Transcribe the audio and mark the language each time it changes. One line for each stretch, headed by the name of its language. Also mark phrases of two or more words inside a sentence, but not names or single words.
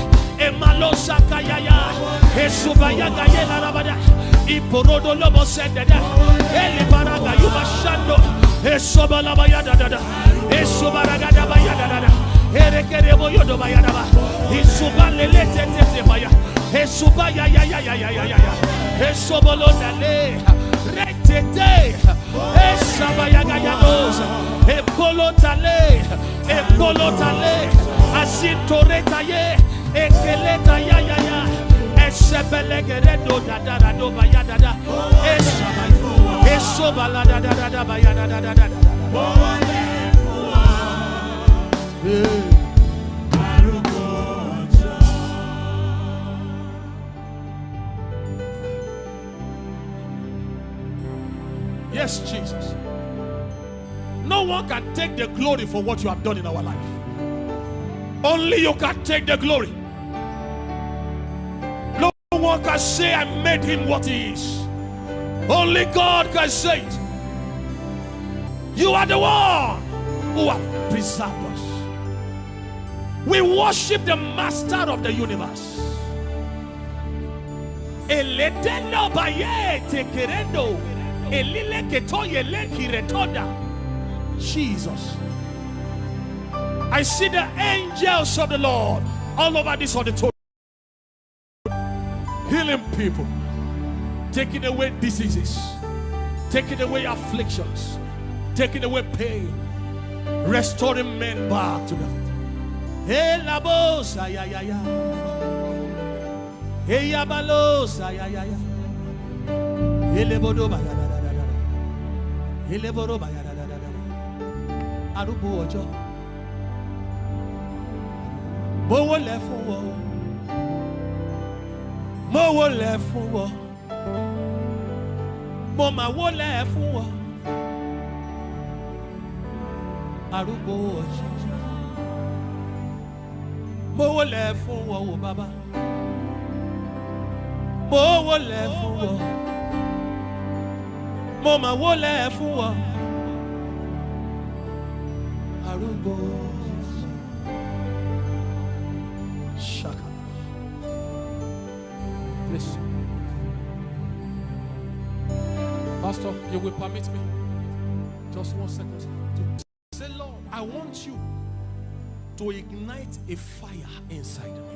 English: Emalosa kayaya. Esubaya gayela rabada. Iporodo lobo sendede. Eli baraga yubashando. Esobala bayada dada. Esubaragada bayada dada. Erekerebo yodo bayada ba. Isubalele tete baya. Esubaya ya. Esobolo dale. Retete. Esabaya gayadosa. Epolotale. Asintoreta ye. Ekeleta ya. Esebelegeredo dada do bayada da. Esabaya. Esobala dada bayada dada. Yes, Jesus. No one can take the glory for what you have done in our life. Only you can take the glory. No one can say I made him what he is. Only God can say it. You are the one who have preserved us. We worship the master of the universe. Eledeno baye tekerendo. Elile ketoye leki retoda. Jesus. I see the angels of the Lord all over this auditorium, healing people, taking away diseases, taking away afflictions, taking away pain, restoring men back to them. Hey labosa ya. Hey yabalosa ya. Elebodo ba ya. Eleboro ba ya.
Yoruba: Arúgbó ọjọ́ mo wólẹ̀ fún wọ mo máa wólẹ̀ fún wọ arúgbó ọjọ́ mo wólẹ̀ fún wọ o bàbá mo wólẹ̀ fún wọ mo máa wólẹ̀ fún wọ. Shaka.
English: Please. Pastor, you will permit me just 1 second to say, Lord, I want you to ignite a fire inside me.